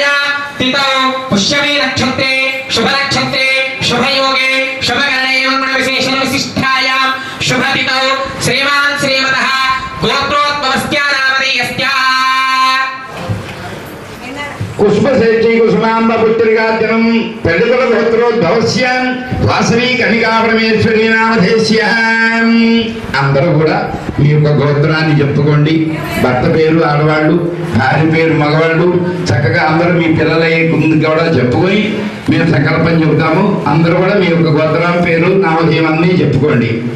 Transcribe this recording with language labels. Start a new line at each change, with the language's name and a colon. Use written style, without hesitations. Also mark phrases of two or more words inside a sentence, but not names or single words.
Sanskrit: तिथौ पुष्यमे नक्षत्रे शुभ नक्षत्रे शुभ योगे शुभ गणे विशेषण विशिष्टायां शुभ तिथौ श्रीमान् श्रीमतः गोत्रोद्भवस्य नामधेयस्य पुष्पसेची कुसुमांब पुत्रिकाजनम पेडुकुल गोत्रोद्भवस्य
Telugu: వాసవి కనికా పరమేశ్వరి నామధేస్య అందరూ కూడా మీ యొక్క గోత్రాన్ని చెప్పుకోండి భర్త పేరు ఆడవాళ్ళు భార్య పేరు మగవాళ్ళు చక్కగా అందరూ మీ పిల్లల ముందు కూడా చెప్పుకొని మేము సంకల్పం చెబుతాము అందరూ కూడా మీ యొక్క గోత్రం పేరు నామధేయం అన్ని చెప్పుకోండి